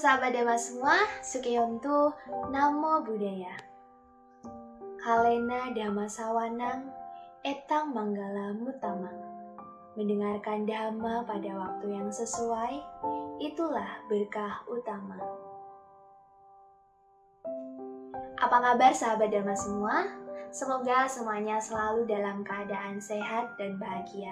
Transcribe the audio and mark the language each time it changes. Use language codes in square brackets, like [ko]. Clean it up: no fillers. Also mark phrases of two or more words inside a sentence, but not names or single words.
[id] sahabat Dhamma semua, [pi] Sukeyontu Namo Buddhaya. Kalena Dhamma Sawanang, Etang Manggala Mutama. [id] Mendengarkan Dhamma pada waktu yang sesuai, itulah berkah utama. Apa kabar sahabat Dhamma semua? Semoga semuanya selalu dalam keadaan sehat dan bahagia.